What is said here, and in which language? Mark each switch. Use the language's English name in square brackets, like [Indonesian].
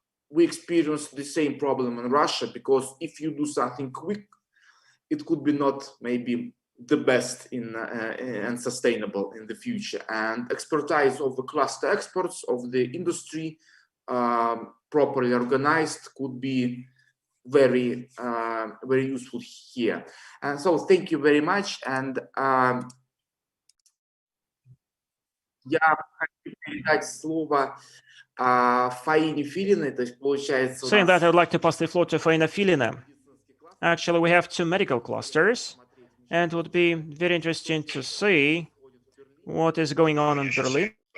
[English] We experienced the same problem in Russia, because if you do something quick, it could be not maybe the best and sustainable in the future. And expertise of the cluster experts of the industry, properly organized, could be very useful here. And so thank you very much. [Russian] And я хочу передать слово Фаине Филиной, то есть получается... [English] Saying that, I would like to pass the floor to Faina Filina. Actually, we have 2 medical clusters, and it would be very interesting to see what is going on in Berlin.